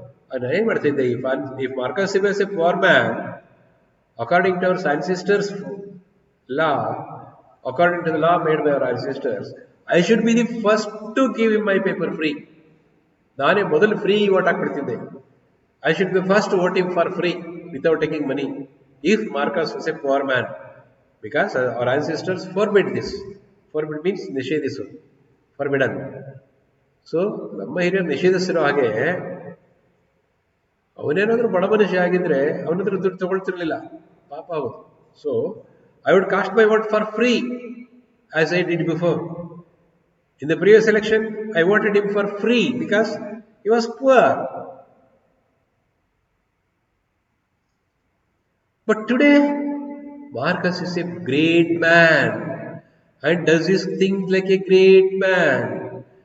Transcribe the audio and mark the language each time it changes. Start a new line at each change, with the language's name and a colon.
Kannada: ನಾನು ಏನು ಮಾಡ್ತಿದ್ದೆ,
English: If Marcus was a poor man according to our ancestors law, according to the law made by our ancestors, I should be the first to give him my paper free.
Kannada: ನಾನೇ ಮೊದಲು free vote ಹಾಕ್ಬಿಡ್ತಿದ್ದೆ.
English: I should be first to vote him for free without taking money if Marcus was a poor man, because our ancestors forbid this. Forbid means ನಿಷೇಧಿಸು, forbidden.
Kannada: So ನಮ್ಮ ಹಿರಿಯರು ನಿಷೇಧಿಸಿರೋ ಹಾಗೆ ಅವನೇನಾದ್ರೂ ಬಡ ಮನುಷ್ಯ ಆಗಿದ್ರೆ ಅವನ ಹತ್ರ ದುಡ್ಡು ತಗೊಳ್ತಿರ್ಲಿಲ್ಲ, ಪಾಪ ಅವರು.
English: So I would cast my vote for free, as I did before. In the previous election, I voted him for free because he was poor. But today, Marcus is a great man and does his things like a great man.